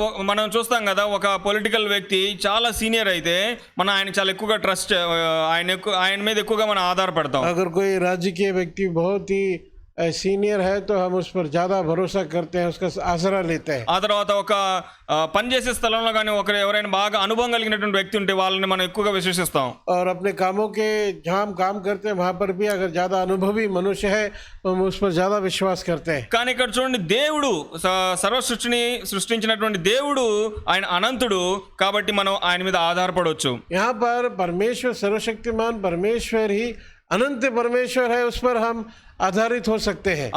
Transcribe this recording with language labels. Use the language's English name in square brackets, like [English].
[Telugu] మనం చూస్తాం కదా, ఒక పొలిటికల్ వ్యక్తి చాలా సీనియర్ అయితే మనం ఆయన చాలా ఎక్కువగా ట్రస్ట్, ఆయన మీద ఎక్కువగా మనం ఆధారపడతాం. [Hindi] अगर कोई राजकीय व्यक्ति बहुत ही सीनियर है तो हम उस पर ज्यादा भरोसा करते हैं, उसका आसरा लेते हैं. [Telugu] ఆ తర్వాత ఒక పనిచేసే స్థలంలో కానీ ఎవరైనా బాగా అనుభవం కలిగినటువంటి వ్యక్తి ఉంటే వాళ్ళని మనం ఎక్కువగా విశ్వసిస్తాం. [Hindi] और अपने कामों के जहाँ हम काम करते हैं वहाँ पर भी अगर ज्यादा अनुभवी मनुष्य है तो हम उस पर ज्यादा विश्वास करते हैं. [Telugu] కానీ ఇక్కడ చూడండి, దేవుడు సర్వ సృష్టిని సృష్టించినటువంటి దేవుడు ఆయన అనంతుడు కాబట్టి మనం ఆయన మీద ఆధారపడవచ్చు. [Hindi] यहाँ पर परमेश्वर सर्वशक्तिमान परमेश्वर ही अनंत परमेश्वर है, उस पर हम आधारित हो सकते हैं.